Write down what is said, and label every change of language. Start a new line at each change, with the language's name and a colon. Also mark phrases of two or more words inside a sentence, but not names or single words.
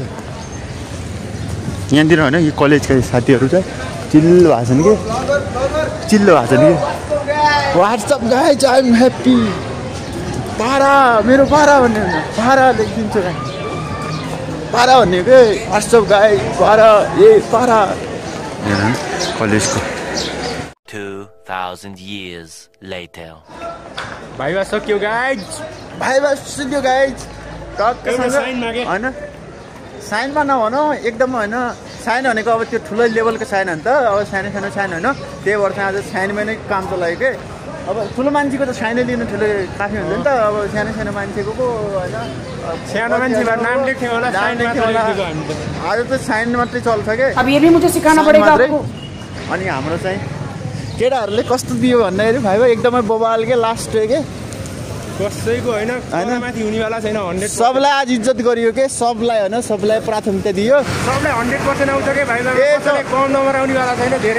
Nepali: यहाँतिर होइन यो कलेजका साथीहरू चाहिँ चिल्लो भएको छन् कि
English: whatsup guys I am happy
Nepali: पारा मेरो पारा भन्ने पारा लेखिदिन्छु पारा भन्ने के
English: whatsup guys
Nepali: पारा ए पारा कलेजको
English: 2000 years later.
Nepali: भाइबा सक्यो गाइज होइन साइनमा नभनौँ एकदम होइन साइन भनेको अब त्यो ठुलो लेभलको साइन हो नि त अब सानो सानो साइन होइन त्यही भएर चाहिँ आज साइनमै नै काम चलायो कि अब ठुलो मान्छेको त साइनै लिनु ठुलो काफी हुन्छ नि त अब सानो सानो मान्छेको पो होइन सानो मान्छेको नाम लेख्थ्यो होला आज त साइन मात्रै चल्छ के
Hindi: अब ये भी मुझे सिखाना पड़ेगा आपको।
Nepali: अनि हाम्रो चाहिँ केटाहरूले कस्तो दियो भन्दाखेरि भाइ एकदमै बबाल के लास्ट के कसैको होइन माथि हुनेवाला छैन 100 सबलाई आज इज्जत गरियो के सबलाई होइन सबलाई प्राथमिकता दियो सबलाई 100% आउँछ के भाइ कम नम्बर आउनेवाला छैन धेरै